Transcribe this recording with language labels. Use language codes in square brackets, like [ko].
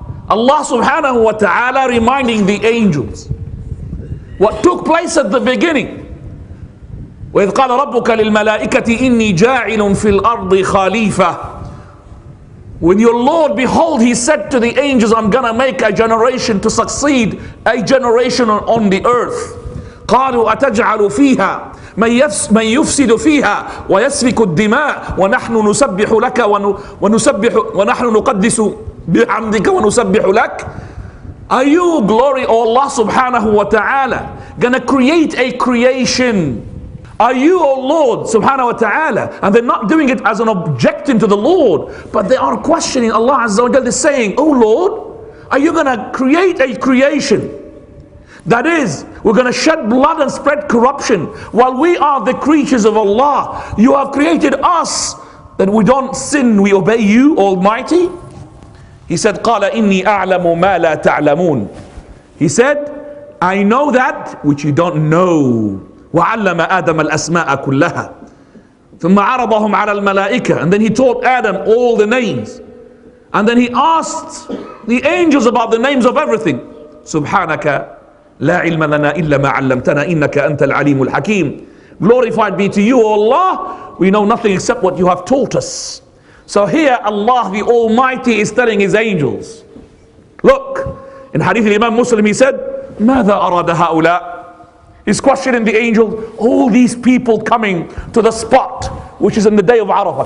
[en] Allah subhanahu wa ta'ala reminding the angels what took place at the beginning. [ar] وَإِذْ قَالَ رَبُّكَ لِلْمَلَائِكَةِ إِنِّي جَاعِلٌ فِي الْأَرْضِ خَلِيفَةً. [en] When your Lord, behold, He said to the angels, I'm gonna make a generation to succeed a generation on the earth. [ar] قالوا أتجعل فيها من يفسد فيها ويسفك الدماء ونحن نسبح لك ونحن نقدس بحمدك ونسبح لك. [en] Are you, glory, O Allah subhanahu wa ta'ala, gonna create a creation? Are you, O Lord subhanahu wa ta'ala? And they're not doing it as an objection to the Lord, but they are questioning Allah azza wa jalla. They're saying, oh Lord, are you gonna create a creation? That is, we're going to shed blood and spread corruption while we are the creatures of Allah. You have created us that we don't sin, we obey you, Almighty. He said, [ar] قَالَ إِنِّي أَعْلَمُ مَا لَا تَعْلَمُونَ. [en] He said, I know that which you don't know. [ar] وَعَلَّمَ آدَمَ الْأَسْمَاءَ كُلَّهَا ثُمَّ عَرَضَهُمْ عَلَى الْمَلَائِكَةِ. [en] And then He taught Adam all the names. And then He asked the angels about the names of everything. [ar] Subhanaka لا علم لنا إلا ما علمتنا إنك أنت العليم الحكيم. [en] Glorified be to you, O Allah. We know nothing except what you have taught us. So here Allah the Almighty is telling His angels, look, in Hadith Imam Muslim He said, [ar] ماذا أراد هؤلاء? [en] He's questioning the angels, all these people coming to the spot which is in the day of Arafah.